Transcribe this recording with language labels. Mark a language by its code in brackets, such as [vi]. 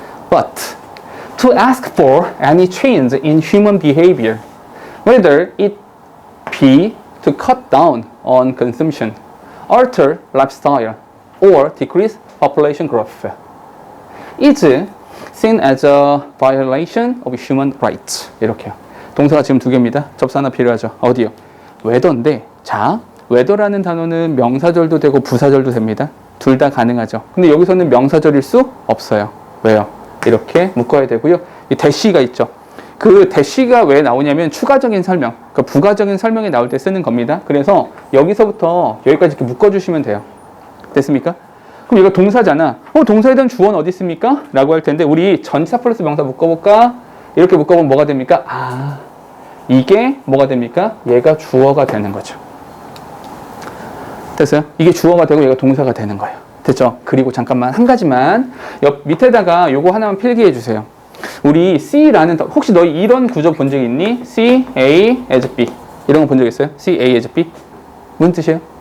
[en] But to ask for any change in human behavior, whether it be to cut down on consumption, alter lifestyle, or decrease population growth, is seen as a violation of human rights. [ko] 이렇게요. 동사가 지금 두 개입니다. 접수 하나 필요하죠. 어디요? whether인데, 자, whether라는 단어는 명사절도 되고 부사절도 됩니다. 둘 다 가능하죠. 근데 여기서는 명사절일 수 없어요. 왜요? 이렇게 묶어야 되고요. 이 대시가 있죠. 그 대시가 왜 나오냐면 추가적인 설명, 그러니까 부가적인 설명이 나올 때 쓰는 겁니다. 그래서 여기서부터 여기까지 이렇게 묶어주시면 돼요. 됐습니까? 그럼 이거 동사잖아. 동사에 대한 주어는 어디 있습니까? 라고 할 텐데 우리 전치사 플러스 명사 묶어볼까? 이렇게 묶어보면 뭐가 됩니까? 이게 뭐가 됩니까? 얘가 주어가 되는 거죠. 됐어요? 이게 주어가 되고 얘가 동사가 되는 거예요. 됐죠? 그리고 잠깐만 한 가지만 옆 밑에다가 요거 하나만 필기해 주세요. 우리 C라는 혹시 너희 이런 구조 본 적 있니? C, A, as B 이런 거 본 적 있어요? C, A, as B 무슨 뜻이에요?